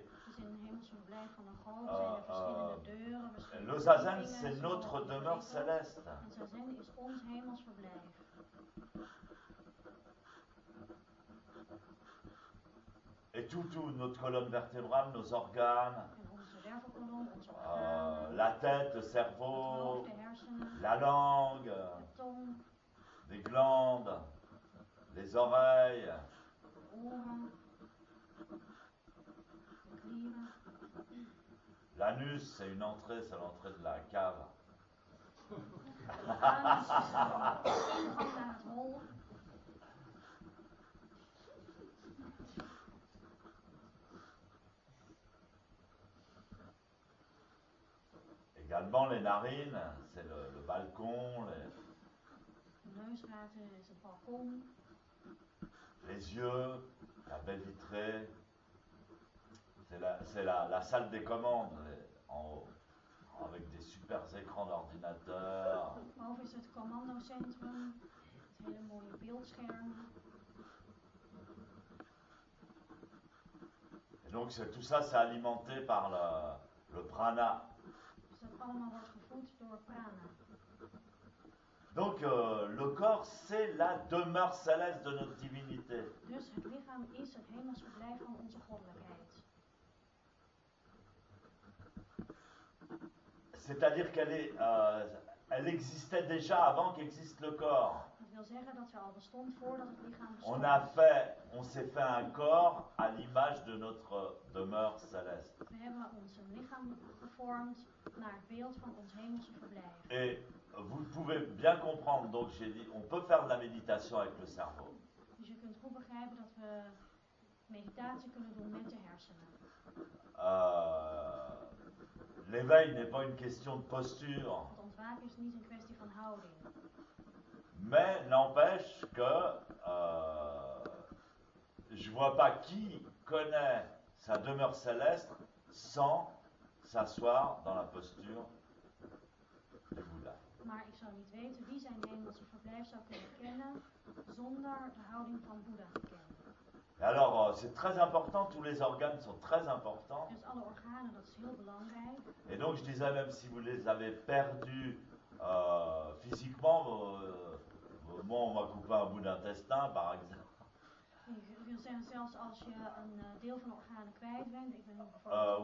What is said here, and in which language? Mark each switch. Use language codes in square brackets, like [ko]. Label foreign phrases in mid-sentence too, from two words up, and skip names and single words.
[nl] Dus in een hemels verblijf van een god zijn er verschillende deuren, verschillende [fr] Le zazen, [nl] verdiepingen, [fr] c'est notre demeure céleste. [nl] En zazen is ons hemels verblijf. [fr] Et tout, notre colonne vertébrale, nos organes, [nl] En onze wervelkolom, onze organen, [fr] la tête, le [nl] het [fr] cerveau, [nl] hoofd, de hersenen, [fr] la langue, [nl] de tong, [fr] les glandes, les oreilles, [nl] de oren, de klieren. [fr] l'anus, c'est l'entrée de la cave. [nl] De anus is de ingang naar het hol. [fr] Également les narines, c'est le balcon, [nl] De neusgaten is het balkon. [fr] les yeux, la baie vitrée, c'est la salle des commandes en haut, avec des super écrans d'ordinateur. [nl] Boven is het commandocentrum, met hele mooie beeldschermen. [fr] Et donc tout ça, c'est alimenté par le prana. [nl] Dus dat allemaal wordt gevoed door prana. [fr] Donc le corps, c'est la demeure céleste de notre divinité. [nl] Dus het lichaam is het hemels verblijf van onze goddelijkheid. [fr] C'est-à-dire elle existait déjà avant qu'existe le corps. [nl] Dat wil zeggen dat ze al bestond voordat het lichaam bestond. [fr] On s'est fait un corps à l'image de notre demeure céleste. [nl] We hebben ons een lichaam gevormd naar het beeld van ons hemelse verblijf. [fr] Et vous pouvez bien comprendre, donc j'ai dit, on peut faire de la méditation avec le cerveau. [nl] Dus je kunt goed begrijpen dat we meditatie kunnen doen met de hersenen. [fr] L'éveil n'est pas une question de posture. [nl] Het ontwaken is niet een kwestie van houding. [fr] Mais n'empêche que je vois pas qui connaît sa demeure céleste sans s'asseoir dans la posture du Bouddha. [nl] Maar ik zou niet weten wie zijn hemelse verblijf zou kunnen kennen zonder de houding van Boeddha te kennen. [fr] Et alors, c'est très important, tous les organes sont très importants. [nl] Dus alle organen, dat is heel belangrijk. [fr] Et donc, je disais, même si vous les avez perdus physiquement, moi, on m'a coupé un bout d'intestin, par exemple. [nl] Ik wil zeggen, zelfs als je een deel van de organen kwijt bent, ik ben bijvoorbeeld